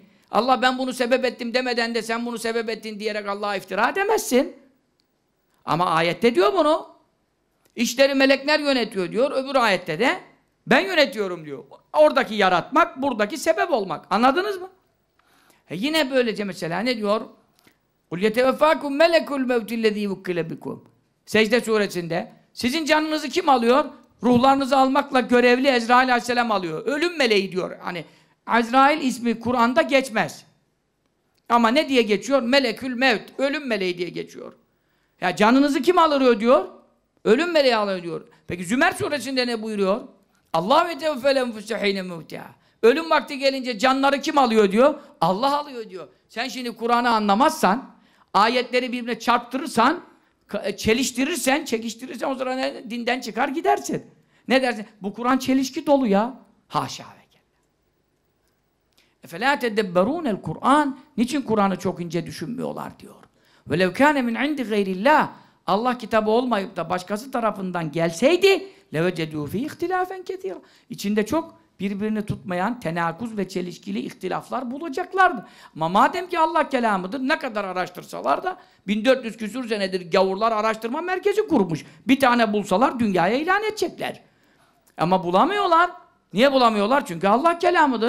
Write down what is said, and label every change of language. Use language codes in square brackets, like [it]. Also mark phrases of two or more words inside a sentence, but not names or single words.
[tr] Allah ben bunu sebep ettim demeden de sen bunu sebep ettin diyerek Allah'a iftira edemezsin. Ama ayette diyor bunu. İşleri melekler yönetiyor diyor. Öbür ayette de ben yönetiyorum diyor. Oradaki yaratmak, buradaki sebep olmak. Anladınız mı? Yine böylece mesela ne diyor? [ar] قُلْ يَتَوَفَّاكُمْ مَلَكُ الْمَوْتِ الَّذ۪ي وُكِّلَ بِكُمْ [tr] Secde suresinde sizin canınızı kim alıyor? Ruhlarınızı almakla görevli Ezrail aleyhisselam alıyor. Ölüm meleği diyor. Hani Azrail ismi Kur'an'da geçmez. Ama ne diye geçiyor? [ar] ملك الموت. [tr] Ölüm meleği diye geçiyor. Ya canınızı kim alıyor diyor? Ölüm meleği alıyor diyor. Peki Zümer suresinde ne buyuruyor? Allah ve tevfelen fusahine mevtiha. Ölüm vakti gelince canları kim alıyor diyor? Allah alıyor diyor. Sen şimdi Kur'an'ı anlamazsan, ayetleri birbirine çarptırırsan, çeliştirirsen, çekiştirirsen o zaman dinden çıkar gidersin. Ne dersin? Bu Kur'an çelişki dolu ya. [ar] حاشا وكلا. اَفَلَا تَدَبَّرُونَ الْقُرْآنِ [tr] Niçin Kur'an'ı çok ince düşünmüyorlar diyor. [ar] وَلَوْ كَانَ مِنْ عِنْدِ غَيْرِ اللّٰهِ [tr] Allah kitabı olmayıp da başkası tarafından gelseydi [ar] لَوَجَدُوا فِي اِخْتِلَافًا كَثِيرًا [tr] İçinde çok birbirini tutmayan tenakuz ve çelişkili ihtilaflar bulacaklardı. Ama madem ki Allah kelamıdır, ne kadar araştırsalar da 1400 küsur senedir gavurlar araştırma merkezi kurmuş. Bir tane bulsalar dünyaya ilan edecekler. Ama bulamıyorlar. Niye bulamıyorlar? Çünkü Allah kelamıdır.